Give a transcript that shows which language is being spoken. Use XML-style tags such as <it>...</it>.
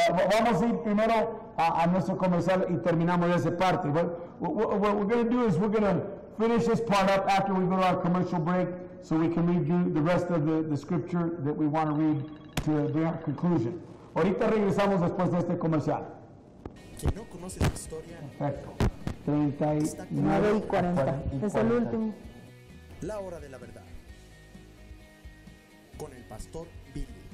<es>Vamos a ir primero a nuestro comercial y terminamos esa parte.</es> <en>What we're going to do is we're going to finish this part up after we go to our commercial break so we can read you the rest of the scripture that we want to read to bring our conclusion.</en> <es>Ahorita regresamos después de este comercial. Quien no conoce su historia, Perfecto. 39 y 40. Es el último. La hora de la verdad. Con el pastor Billy.</es>